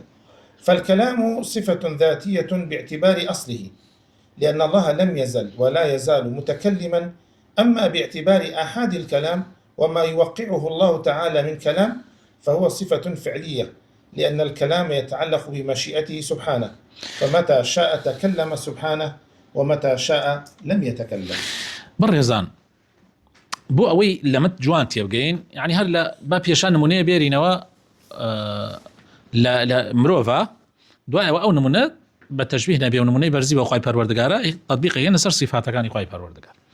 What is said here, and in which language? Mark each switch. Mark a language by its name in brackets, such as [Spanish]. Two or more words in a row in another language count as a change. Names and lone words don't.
[Arabic] فالكلام صفة ذاتية باعتبار أصله، لأن الله لم يزل ولا يزال متكلما. أما باعتبار آحاد الكلام وما يوقعه الله تعالى من كلام فهو صفة فعلية، لأن الكلام يتعلق بمشيئته سبحانه، فمتى شاء تكلم سبحانه ومتى شاء لم يتكلم. [Central Kurdish] بەڕێزان بۆ ئەوەی لەمە جوان تێبگەین، یعنی هەر لە با پێشان نمونەیە بێرینەوە لە مرۆڤە، دوایەوە ئەو نمونە بە تەشبیه نەبێ و نمونەی بەرزی بە خوای پەروەردگارە تەطبیقی هێنە سەر صفاتەکانی خوای پەروەردگار.